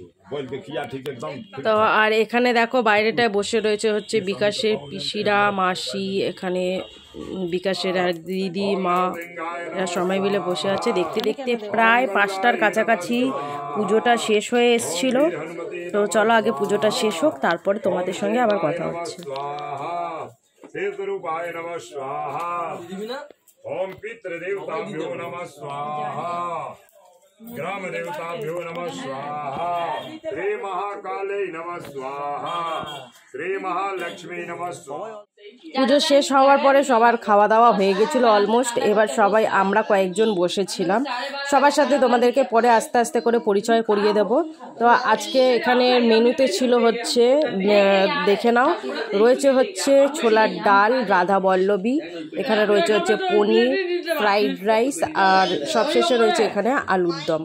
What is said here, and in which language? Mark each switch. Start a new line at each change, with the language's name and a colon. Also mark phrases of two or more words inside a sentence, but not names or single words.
Bangla: তো আর এখানে দেখো বাইরেটায় বসে রয়েছে হচ্ছে বিকাশের পিসিরা, মাসি, এখানে বিকাশের আর দিদি, মা, এরা সবাই মিলে বসে আছে। দেখতে দেখতে প্রায় 5টার কাছাকাছি পুজোটা শেষ হয়ে এসছিল। তো চলো আগে পুজোটা শেষ হোক, তারপরে তোমাদের সঙ্গে আবার কথা হচ্ছে।
Sanskrit: ओम पितृदेवताभ्यो नमः स्वाहा ग्राम देवताभ्यो नमः स्वाहा श्री महाकाले नमः स्वाहा श्री महालक्ष्मी नमः स्वाहा।
Bangla: পুজো শেষ হওয়ার পরে সবার খাওয়া দাওয়া হয়ে গেছিলো অলমোস্ট। এবার সবাই আমরা কয়েকজন বসেছিলাম। সবার সাথে তোমাদেরকে পরে আস্তে আস্তে করে পরিচয় করিয়ে দেব। তো আজকে এখানে মেনুতে ছিল হচ্ছে, দেখে নাও, রয়েছে হচ্ছে ছোলার ডাল, রাধা বল্লভী, এখানে রয়েছে হচ্ছে পনির,
English: fried rice,
Bangla: আর সবশেষে রয়েছে এখানে আলুর দম।